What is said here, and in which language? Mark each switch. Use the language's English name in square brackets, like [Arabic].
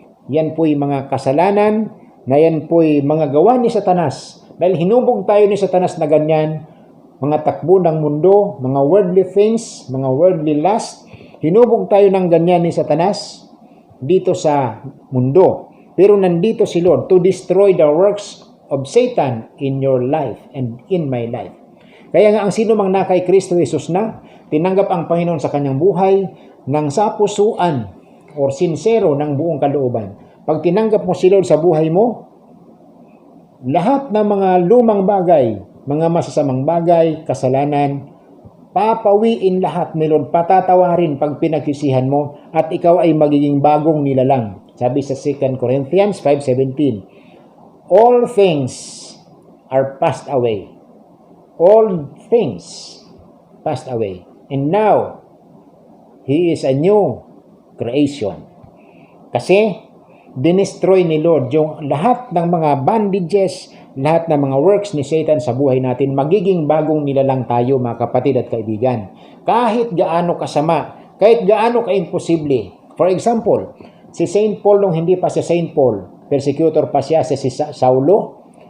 [Filipino] Yan po'y mga kasalanan, na yan po'y mga gawa ni Satanas. Dahil hinubog tayo ni Satanas na ganyan, mga takbo ng mundo, mga [English] worldly things, [Filipino] mga [English] worldly lust, [Filipino] hinubog tayo ng ganyan ni Satanas dito sa mundo. Pero nandito si Lord [English] to destroy the works of Satan in your life and in my life. [Filipino] Kaya nga ang sino mang na kay Kristo Jesus na, tinanggap ang Panginoon sa kanyang buhay ng sapusuan or sincero ng buong kalooban. Pag tinanggap mo si Lord sa buhay mo, lahat ng mga lumang bagay, mga masasamang bagay, kasalanan, papawiin lahat ni Lord, patatawarin pag pinagsisihan mo at ikaw ay magiging bagong nilalang. Sabi sa [English] 2 Corinthians 5:17, all things are passed away. All things passed away. And now, He is a new creation. [Filipino] Kasi, dinestroy ni Lord yung lahat ng mga bondages, lahat ng mga works ni Satan sa buhay natin. Magiging bagong nilalang tayo, mga kapatid at kaibigan. Kahit gaano kasama, kahit gaano ka-imposible. [English] For example, [Filipino] si Saint Paul nung hindi pa si Saint Paul, persecutor pa siya si Saulo.